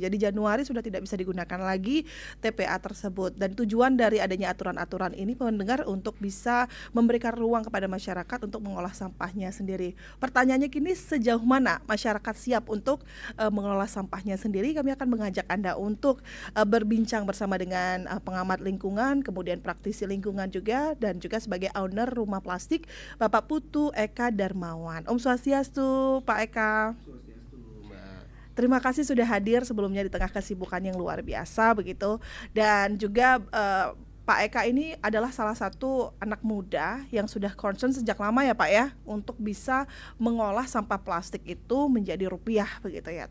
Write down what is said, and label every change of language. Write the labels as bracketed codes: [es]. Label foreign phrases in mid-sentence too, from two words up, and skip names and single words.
[id] Jadi Januari sudah tidak bisa digunakan lagi TPA tersebut, dan tujuan dari adanya aturan-aturan ini pendengar untuk bisa memberikan ruang kepada masyarakat untuk mengolah sampahnya sendiri. Pertanyaannya kini sejauh mana masyarakat siap untuk mengelola sampahnya sendiri? Kami akan mengajak Anda untuk berbincang bersama dengan pengamat lingkungan, kemudian praktisi lingkungan juga, dan juga sebagai owner Rumah Plastik Bapak Putu Eka Darmawan. Om Swastiastu Pak Eka. Terima kasih sudah hadir sebelumnya di tengah kesibukan yang luar biasa begitu. Dan juga Pak Eka ini adalah salah satu anak muda yang sudah concern sejak lama ya Pak ya, untuk bisa mengolah sampah plastik itu menjadi rupiah begitu ya.